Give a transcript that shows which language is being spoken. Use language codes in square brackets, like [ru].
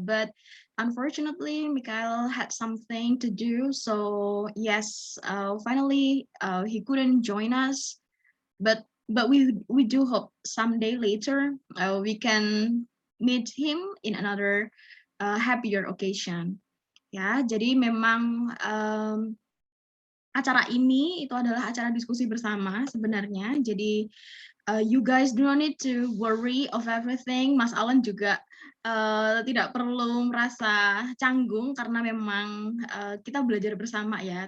[en] But unfortunately, Mikael had something to do. So yes, finally, he couldn't join us. But we do hope someday later we can meet him in another happier occasion. [id] Ya, jadi memang acara ini itu adalah acara diskusi bersama sebenarnya. [en] Jadi you guys do not need to worry of everything. [id] Mas Alan juga tidak perlu merasa canggung karena memang kita belajar bersama ya.